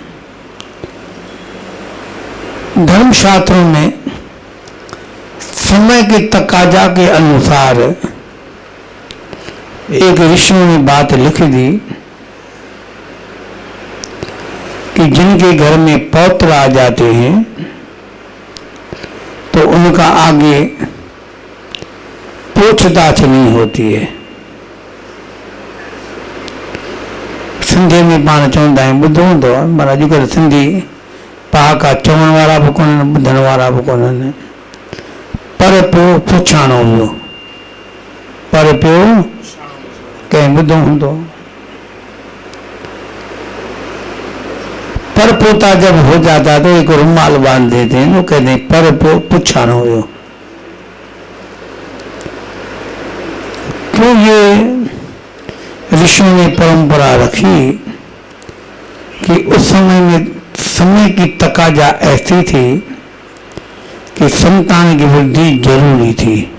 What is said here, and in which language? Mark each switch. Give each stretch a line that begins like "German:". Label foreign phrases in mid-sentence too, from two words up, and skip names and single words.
Hindi: धर्मशास्त्रों में समय के तकाजा के अनुसार एक ऋषि ने बात लिख दी कि कि जिनके घर में पौत्र आ जाते हैं तो उनका आगे पूछताछ नहीं होती है।
Sindhi: सिंधी में पाण चवंदा आहियूं, ॿुधो हूंदो आहे, पर अॼुकल्ह सिंधी पहाका चवण वारा बि कोन्हनि, ॿुधण वारा बि कोन्हनि। पर पियो पुछाणो वियो, पर पियो कंहिं ॿुधो हूंदो।
Hindi: पर पोता जब हो जाता तो एक रुमाल बांध देते हैं, वो कहते हैं
Sindhi: पर पियो पुछाणो वियो।
Hindi: क्यों ये ऋषियों ने परंपरा रखी कि उस समय में समय की तकाजा ऐसी थी कि संतान की वृद्धि जरूरी थी।